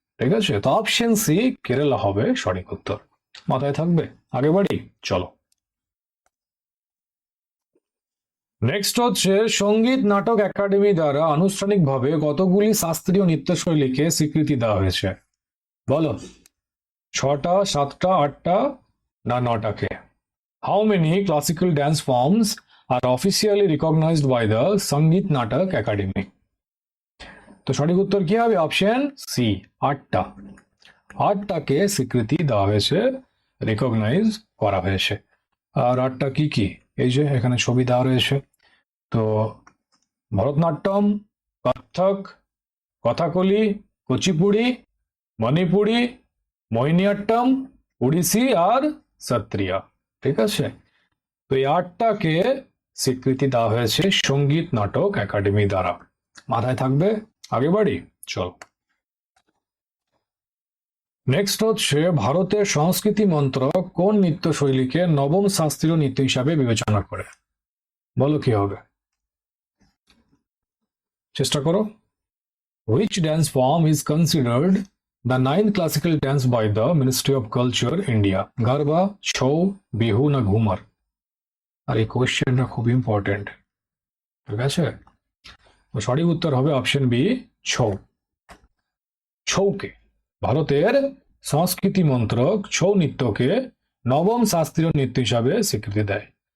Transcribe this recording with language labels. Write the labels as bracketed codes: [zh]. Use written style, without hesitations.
[bn] ঠিক আছে, তো অপশন সি কেরালা হবে সঠিক উত্তর। মাথায় থাকবে? আগে বাড়ি, চলো। নেক্সট হচ্ছে, সঙ্গীত নাটক একাডেমি দ্বারা আনুষ্ঠানিকভাবে কতগুলি শাস্ত্রীয় নৃত্যশৈলীকে স্বীকৃতি দেওয়া হয়েছে? বলো। 6টা, 7টা, 8টা না 9টাকে? [en] How many classical dance forms are officially recognized by the Sangeet Natak Akademi? [bn] তো সঠিক উত্তর কি হবে? Option C, 8টা। 8টাকে স্বীকৃতি দেওয়া হয়েছে, রিকগনাইজ করা হয়েছে। আর 8টা কি কি? এই যে এখানে ছবি দেওয়া রয়েছে। তো ভরতনাট্যম, কত্থক, কথাকলি, কুচিপুড়ি, মণিপুরি, মোহিনীঅট্টম, ওড়িশি আর সত্রিয়া। ঠিক আছে, তো এই 8টাকে স্বীকৃতি দেওয়া হয়েছে সঙ্গীত নাটক একাডেমি দ্বারা। মাথায় থাকবে? আগে বাড়ি, চল। নেক্সট হচ্ছে, ভারতের সংস্কৃতি মন্ত্রক কোন নৃত্যশৈলীকে নবম শাস্ত্রীয় নৃত্য হিসাবে বিবেচনা করে? বলো কি হবে? চেষ্টা করো। [en] Which dance form is considered the ninth classical dance by the Ministry of Culture, India? [bn] Garba, Chhau, Bihu না ঘুমার? আর এই কোয়েশ্চেনটা খুব ইম্পর্টেন্ট, ঠিক আছে? তো সঠিক উত্তর হবে অপশন বি, ছৌ। ছৌকে ভারতের সংস্কৃতি মন্ত্রক ছৌ নৃত্যকে নবম শাস্ত্রীয় নৃত্য হিসাবে স্বীকৃতি দেয়।